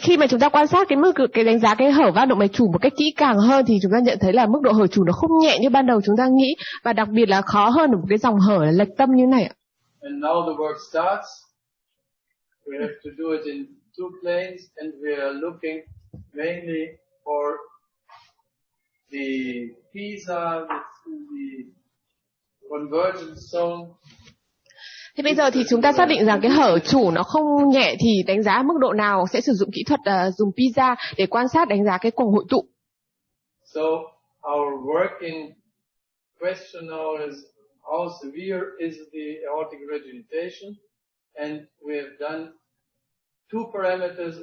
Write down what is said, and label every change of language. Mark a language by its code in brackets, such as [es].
[vi] Khi mà chúng ta quan sát cái đánh giá cái hở van động mạch chủ một cách kỹ càng hơn thì chúng ta nhận thấy là mức độ hở chủ nó không nhẹ như ban đầu chúng ta nghĩ, và đặc biệt là khó hơn ở một cái dòng hở là lệch tâm như này ạ. [en] And now the work starts. We have to do it in two planes, and we are looking mainly for the PISA, the convergence zone. [vi] Thì bây giờ thì chúng ta xác định rằng cái hở chủ nó không nhẹ thì đánh giá mức độ nào sẽ sử dụng kỹ thuật dùng PISA để quan sát đánh giá cái cuồng hội tụ. [en] So our working question now is how severe is the aortic regurgitation, and we have done two parameters.